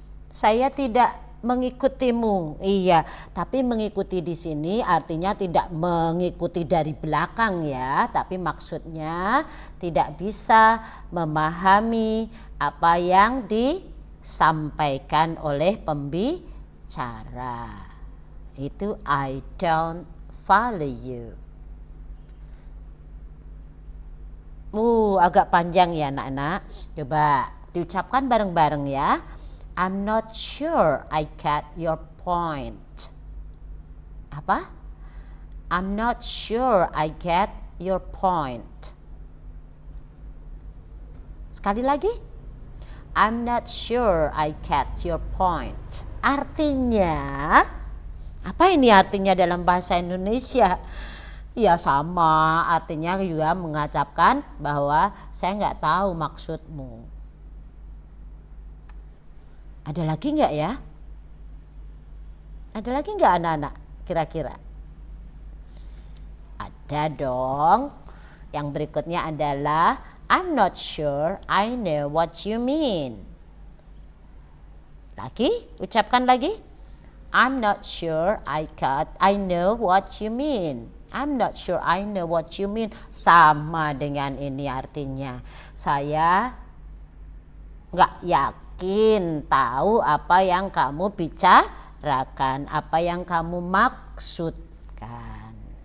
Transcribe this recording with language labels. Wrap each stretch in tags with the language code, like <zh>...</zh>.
<id>Saya tidak mengikutimu. Iya, tapi mengikuti di sini artinya tidak mengikuti dari belakang ya, tapi maksudnya tidak bisa memahami apa yang disampaikan oleh pembicara. Itu</id> <en>I don't follow you.</en> <id>Agak panjang ya anak-anak. Coba diucapkan bareng-bareng ya.</id> <en>I'm not sure I get your point.</en> <id>Apa?</id> <en>I'm not sure I get your point.</en> <id>Sekali lagi.</id> <en>I'm not sure I get your point.</en> <id>Artinya, apa ini artinya dalam bahasa Indonesia? Ya sama, artinya juga mengucapkan bahwa saya nggak tahu maksudmu. Ada lagi nggak ya? Ada lagi nggak anak-anak kira-kira? Ada dong. Yang berikutnya adalah</id> <en>I'm not sure I know what you mean.</en> <id>Lagi, ucapkan lagi.</id> <en>I'm not sure I know what you mean. I'm not sure I know what you mean.</en> <id>Sama dengan ini artinya. Saya nggak yakin tahu apa yang kamu bicarakan, apa yang kamu maksudkan.</id>